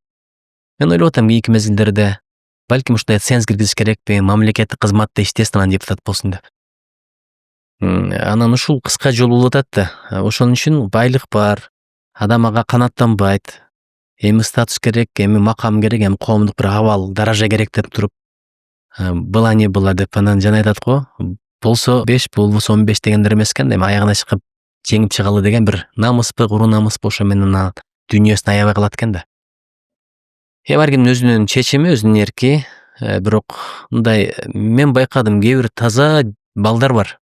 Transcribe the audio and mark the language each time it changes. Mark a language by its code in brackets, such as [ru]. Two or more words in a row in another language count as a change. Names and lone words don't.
[ky] Мен ойлоп атам, кийинки мезгилдерде балким ушундай ценз киргизиш керекпи, мамлекеттик кызматта иштесин, анан депутат болсун деп. Анан ушул кыска жол болуп атат да. Ошон үчүн байлык бар, адам ага канааттанбайт. Эми статус керек, эми макам керек, эми коомдук бир абал, даража керек деп туруп, [ru] была не была [ky] деп анан жана айтат го, болсо 5, болбосо 15 дегендер эмес экен. Эми аягына чыгып жеңип чыгалы деген бир намыспы, куру намыспы ошо менен дүйнөсүн аябай кылат экен да. Ар кимдин өзүнүн чечими, өзүнүн эрки. Бирок мындай мен байкадым, кээ бир таза балдар бар.